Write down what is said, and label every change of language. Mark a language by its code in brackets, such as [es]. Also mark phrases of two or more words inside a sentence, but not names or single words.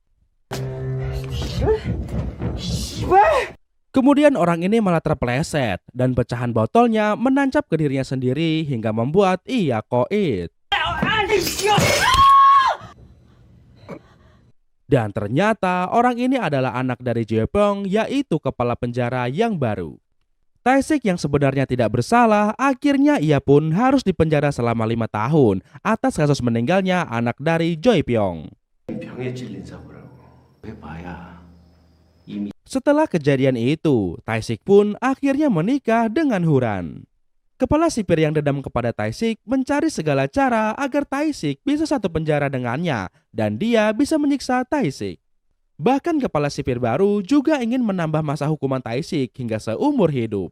[id] Kemudian orang ini malah terpeleset dan pecahan botolnya menancap ke dirinya sendiri hingga membuat ia koit. Dan ternyata orang ini adalah anak dari Jeopyeong, yaitu kepala penjara yang baru. Tae-sik yang sebenarnya tidak bersalah, akhirnya ia pun harus dipenjara selama 5 tahun atas kasus meninggalnya anak dari Jeopyeong. [ko] 병에 찔린 사고라고. 해봐야 이미 [id] Setelah kejadian itu, Tae-sik pun akhirnya menikah dengan Huran. Kepala sipir yang dendam kepada Tae-sik mencari segala cara agar Tae-sik bisa satu penjara dengannya dan dia bisa menyiksa Tae-sik. Bahkan kepala sipir baru juga ingin menambah masa hukuman Tae-sik hingga seumur hidup.